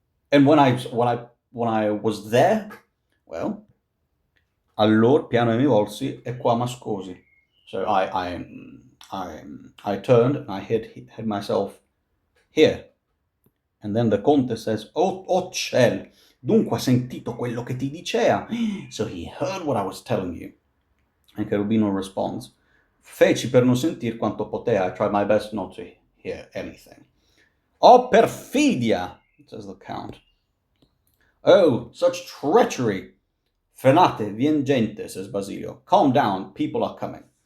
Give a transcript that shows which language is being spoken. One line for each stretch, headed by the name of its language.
English: And when I was there, well,
Italian: allor piano mi volsi e qua m'ascosi.
English: So I turned and I hid myself here. And then the Conte says,
Italian: oh ciel, dunque ha sentito quello che ti dicea.
English: So he heard what I was telling you. And Cherubino responds,
Italian: feci per non sentir quanto potea.
English: I tried my best not to hear anything.
Italian: Oh, perfidia,
English: says the Count. Oh, such treachery.
Italian: Frenate, vien gente,
English: says Basilio. Calm down, people are coming.